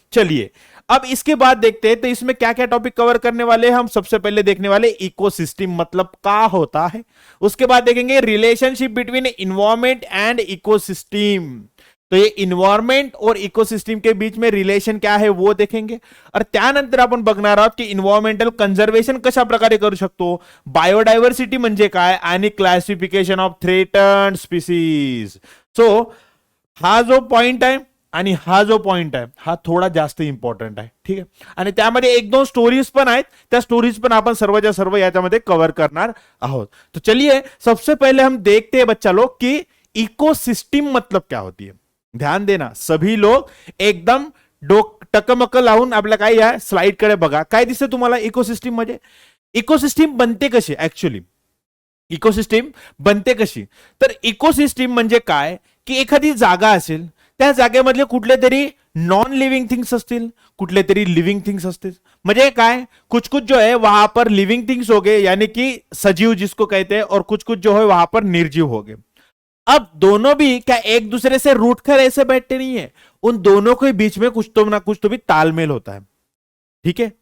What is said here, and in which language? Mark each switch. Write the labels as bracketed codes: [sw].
[hi] चलिए अब इसके बाद देखते हैं तो इसमें क्या क्या टॉपिक कवर करने वाले हैं हम। सबसे पहले देखने वाले इकोसिस्टम मतलब क्या होता है, उसके बाद देखेंगे [en] Relationship between environment and ecosystem. [hi] तो ये इन्वायरमेंट और इकोसिस्टम के बीच में रिलेशन क्या है वो देखेंगे। [mr] और त्यानंतर आपण बघणार आहोत की इन्व्हायरमेंटल कंजर्वेशन कशा प्रकारे करू शकतो, बायोडायव्हर्सिटी म्हणजे काय आणि [en] Classification of threatened species. [mr] So हा जो पॉइंट आहे आणि हा जो पॉइंट आहे हा थोड़ा जास्त इंपॉर्टंट आहे, [hi] ठीक है। [mr] आणि त्यामध्ये एक दोन स्टोरीज पण आहेत, त्या स्टोरीज पण आपण सर्वच्या सर्व याच्यामध्ये कव्हर करणार आहोत। [hi] तो चलिए सबसे पहले हम देखते हैं बच्चा लोग कि इकोसिस्टम मतलब क्या होती है। ध्यान देना सभी लोग, [mr] एकदम टकमक लावून आपल्या काय या स्लाइड कडे बघा, काय दिसते तुम्हाला इकोसिस्टम मध्ये। इकोसिस्टम बनते कशी, ऍक्च्युअली इकोसिस्टम बनते कशी, तर इकोसिस्टम म्हणजे काय की एखादी जागा असेल, त्या जागेमधले कुठले तरी नॉन लिविंग थिंग्स असतील, कुठले तरी लिविंग थिंग्स असतील। [hi] म्हणजे काय, कुछ कुछ जो है वहां पर लिविंग थिंग्स हो गए यानी कि सजीव जिसको कहते हैं, और कुछ कुछ जो है वहां पर निर्जीव हो गए। अब दोनों भी क्या एक दूसरे से रूठ कर ऐसे बैठते नहीं है, उन दोनों के बीच में कुछ तो ना कुछ तो भी तालमेल होता है, ठीक है।